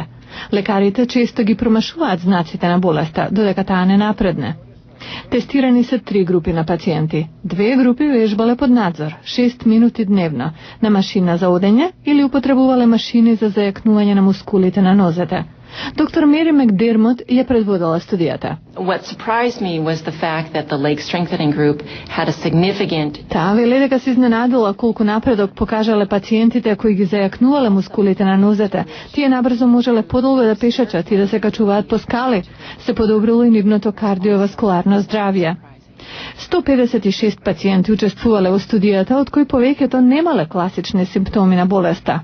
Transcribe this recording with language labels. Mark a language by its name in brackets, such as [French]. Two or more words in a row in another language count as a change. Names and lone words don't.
[Macedonian] Лекарите често ги промашуваат знаците на болеста, додека таа не напредне. Тестирани се 3 групи на пациенти. 2 групи вежбале под надзор, 6 минути дневно, на машина за одење или употребувале машини за зајакнување на мускулите на нозете. Доктор Мери Макдермот ја предводела студијата. [English] What surprised me was the fact that the leg strengthening group had a significant... [Macedonian] Таа вели дека се изненадила колку напредок покажале пациентите кои ги зајакнувале мускулите на нозете. Тие набрзо можеле подолго да пешачат и да се качуваат по скали. Се подобрило и нивното кардиоваскуларно здравје. 156 пациенти учествувале во студијата, од кои повеќето немале класични симптоми на болеста.